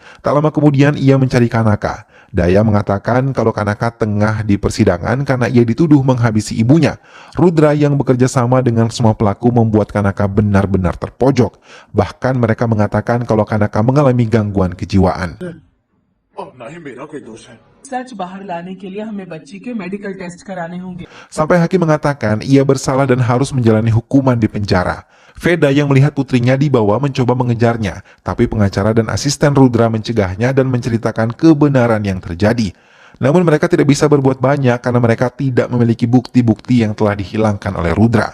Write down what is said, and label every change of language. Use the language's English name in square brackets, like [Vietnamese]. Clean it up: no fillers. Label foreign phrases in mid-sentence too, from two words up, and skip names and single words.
[Indonesian] Tak lama kemudian ia mencari Kanaka. Daya mengatakan kalau Kanaka tengah di persidangan karena ia dituduh menghabisi ibunya. Rudra yang bekerja sama dengan semua pelaku membuat Kanaka benar-benar terpojok. Bahkan mereka mengatakan kalau Kanaka mengalami gangguan kejiwaan. [Hindi] सच बाहर लाने के लिए हमें बच्ची के मेडिकल टेस्ट कराने होंगे. [Indonesian] Sampai hakim mengatakan ia bersalah dan harus menjalani hukuman di penjara. Veda yang melihat putrinya dibawa mencoba mengejarnya, tapi pengacara dan asisten Rudra mencegahnya dan menceritakan kebenaran yang terjadi. Namun mereka tidak bisa berbuat banyak karena mereka tidak memiliki bukti-bukti yang telah dihilangkan oleh Rudra.